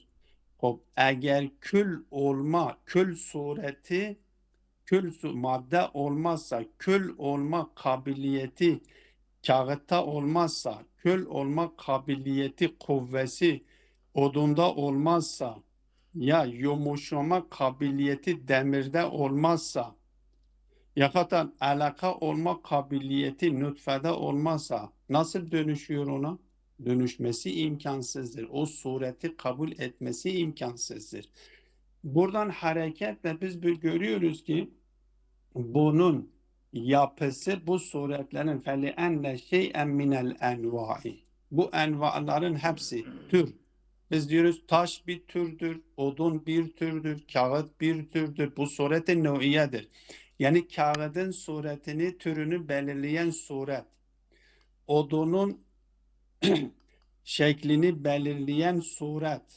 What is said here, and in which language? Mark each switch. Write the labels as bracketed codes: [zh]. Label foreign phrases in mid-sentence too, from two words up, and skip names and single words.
[tr] Eğer kül sureti, madde olmazsa, kül olma kabiliyeti kağıtta olmazsa, kül olma kabiliyeti, kuvvesi odunda olmazsa, ya yumuşama kabiliyeti demirde olmazsa, yakatan alaka olma kabiliyeti nutfede olmazsa nasıl dönüşüyor ona? Dönüşmesi imkansızdır. O sureti kabul etmesi imkansızdır. Buradan hareketle biz görüyoruz ki bunun yapısı bu suretlerin [ar] فَلِأَنَّ شَيْئًا مِنَ الْاَنْوَاءِ. [tr] Bu envaların hepsi tür. Biz diyoruz taş bir türdür, odun bir türdür, kağıt bir türdür. Bu suret-i neu'iyedir. Yani kağıdın suretini, türünü belirleyen suret. Odunun şeklini belirleyen suret.